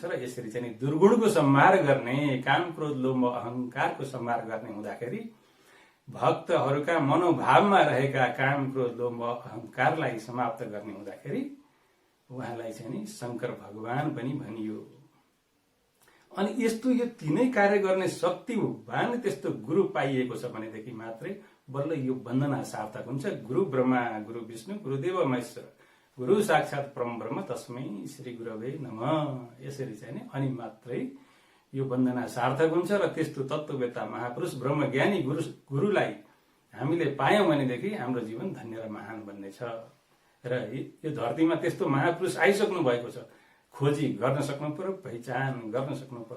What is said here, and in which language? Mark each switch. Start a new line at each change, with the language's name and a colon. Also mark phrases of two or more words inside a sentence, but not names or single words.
Nepali: र यसरी चाहिँ दुर्गुणको संहार गर्ने, काम क्रोध लोभ मोह अहंकारको संहार गर्ने हुँदाखेरि भक्तहरूका मनोभावमा रहेका काम क्रोध लोभ मोह अहंकारलाई समाप्त गर्ने हुँदाखेरि उहाँलाई चाहिँ नि शंकर भगवान पनि भनियो। अनि यस्तो यो तीनै कार्य गर्ने शक्तिवान त्यस्तो गुरु पाइएको छ भनेदेखि मात्रै बल्ल यो वन्दना सार्थक हुन्छ।
Sanskrit: गुरु ब्रह्मा गुरु विष्णु गुरुदेव महेश्वर गुरु साक्षात परम ब्रह्म तस्मै श्री गुरवे नमः,
Nepali: यसरी चाहिँ नि अनि मात्रै यो वन्दना सार्थक हुन्छ। र त्यस्तो तत्त्ववेत्ता महापुरुष ब्रह्मज्ञानी गुरुलाई हामीले पायौं भनेदेखि हाम्रो जीवन धन्य र महान बन्नेछ। र यो धरतीमा त्यस्तो महापुरुष आइसक्नु भएको छ, खोजी गर्न सक्नु पर्यो, पहिचान गर्न सक्नु पर्यो।